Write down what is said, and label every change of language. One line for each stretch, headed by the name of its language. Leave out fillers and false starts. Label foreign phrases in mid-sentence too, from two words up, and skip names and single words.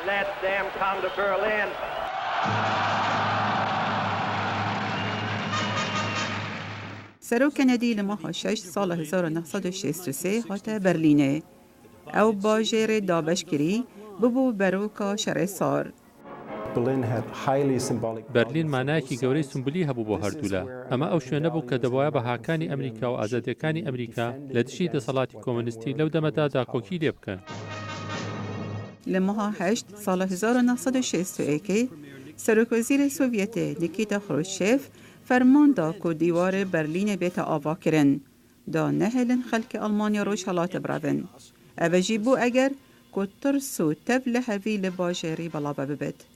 Kurdish: Serok Kennedy li meha 6 sala 1963 hate Berlînê. Ew bajêrê dabeşkirî bibû beroka şerê sar.
Central Kurdish: بەرلین مانایەکی گەورەی سمبولی هەبوو بۆ هەردوولا. ئەمە ئەو شوێنە بوو کە دەبواە بەهاکانی ئەمریکا و ئازادیەکانی ئەمریکا لە دژی دەسەڵاتی کۆمونیستی لەو دەمەدا داکۆکی لێ بکەن.
Kurdish: لە meha 8 sala 1961 Serokvezîrê Sovyêtê Nikita Khrushchev ferman da ku dîwarê Berlînê bête avakirin. Da nehelin xelkê Almanya rojhilatê biravin. Ev jî bû eger ku tirs û tev li hevî li bajêrî belave bibit.